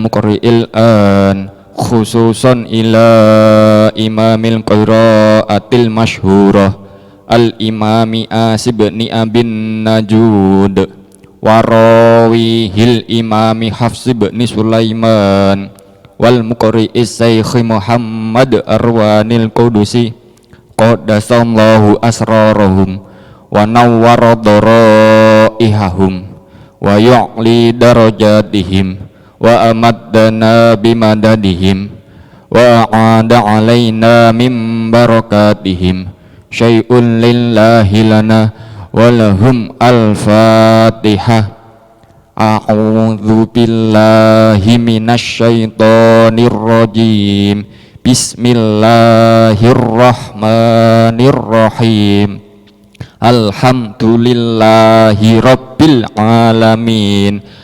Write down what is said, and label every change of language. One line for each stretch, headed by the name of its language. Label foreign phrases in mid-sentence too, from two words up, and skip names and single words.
Arabic: مقرئي القرآن، خصوصا إلى إمام القراءات المشهورة الإمام عاصم بن أبي النجود وراويه الإمام حفص بن سليمان وال المقرئ الشيخ محمد أرواني القدسي قدس الله أسرارهم ونور ضرائحهم ويعلي درجاتهم وأمدنا بمددهم وأعاد علينا من بركاتهم شيء لله لنا ولهم الفاتحة. أعوذ بالله من الشيطان الرجيم. Bismillahirrahmanirrahim. الحمد لله رب العالمين.